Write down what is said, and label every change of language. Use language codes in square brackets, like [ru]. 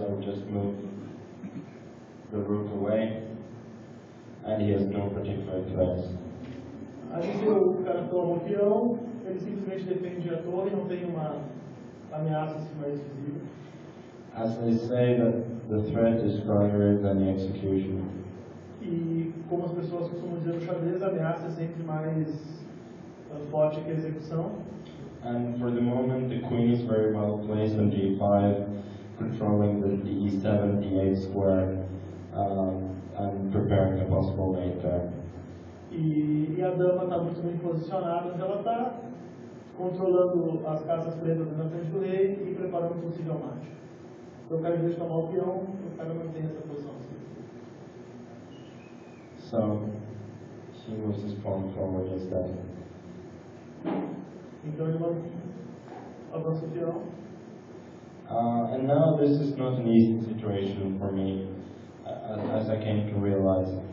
[en] I would just move the rook away, and he has no particular threats. [pt] Aí se o cara toma o peão, ele simplesmente defende a torre e não tem uma ameaça assim mais visível. [en] As they say, that the threat is stronger than the execution. [pt] E como as pessoas costumam dizer no xadrez, a ameaça é sempre mais forte que a execução. [en] And for the moment, the queen is very well placed on g5, controlling the e7, d8 square, and preparing a possible mate there. [pt] E a dama está muito bem posicionada onde ela está, controlando as casas pretas na frente do rei e preparando um possível mate. Então o cara, em vez de tomar o peão, o cara mantém essa posição. [en] So, he moves his pawn forward instead. [pt] Então ele avança o peão. [en] And now this is not an easy situation for me, as I came to realize.